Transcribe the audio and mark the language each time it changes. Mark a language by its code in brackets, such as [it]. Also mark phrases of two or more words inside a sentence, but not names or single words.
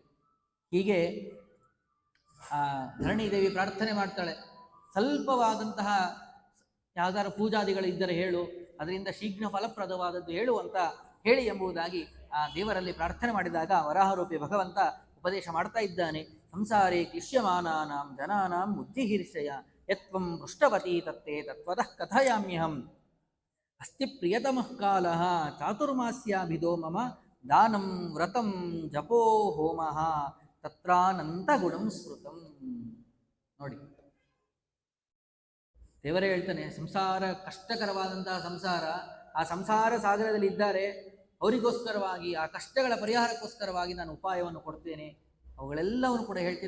[kn] ಹೀಗೆ ಆ ಧರಣಿದೇವಿ ಪ್ರಾರ್ಥನೆ ಮಾಡ್ತಾಳೆ, ಸ್ವಲ್ಪವಾದಂತಹ ಯಾವ್ದಾರು ಪೂಜಾದಿಗಳಿದ್ದರೆ ಹೇಳು, ಅದರಿಂದ ಶೀಘ್ರ ಫಲಪ್ರದವಾದದ್ದು ಹೇಳು ಅಂತ ಹೇಳಿ ಎಂಬುದಾಗಿ ಆ ದೇವರಲ್ಲಿ ಪ್ರಾರ್ಥನೆ ಮಾಡಿದಾಗ ವರಾಹರೂಪಿ ಭಗವಂತ ಉಪದೇಶ ಮಾಡ್ತಾ ಇದ್ದಾನೆ. [sa] ಸಂಸಾರೇ ಕ್ಲಿಶ್ಯಮಾನಾನಾಂ ಜನಾನಾಂ ಬುದ್ಧಿಹೀರ್ಷಯ ಯತ್ವಂ ಪೃಷ್ಟವತಿ ತತ್ತೇ ತತ್ವತಃ ಕಥಯಾಮ್ಯಹಂ ಅಸ್ತಿ ಪ್ರಿಯತಮಃ ಕಾಲಃ ಚಾತುರ್ಮಾಸ್ಯಾಭಿದೋ ಮಮ ದಾನಂ ವ್ರತಂ ಜಪೋ ಹೋಮಃ ತತ್ರಾನಂತ ಗುಣಂ ಸ್ಮೃತಂ. [kn] ನೋಡಿ, ದೇವರೇ ಹೇಳ್ತಾನೆ, ಸಂಸಾರ ಕಷ್ಟಕರವಾದಂತಹ ಸಂಸಾರ, ಆ ಸಂಸಾರ ಸಾಗರದಲ್ಲಿ ಇದ್ದಾರೆ, ಅವರಿಗೋಸ್ಕರವಾಗಿ ಆ ಕಷ್ಟಗಳ ಪರಿಹಾರಕ್ಕೋಸ್ಕರವಾಗಿ ನಾನು ಉಪಾಯವನ್ನು ಕೊಡ್ತೇನೆ, ಅವುಗಳೆಲ್ಲವನ್ನು ಕೂಡ ಹೇಳ್ತೀನಿ.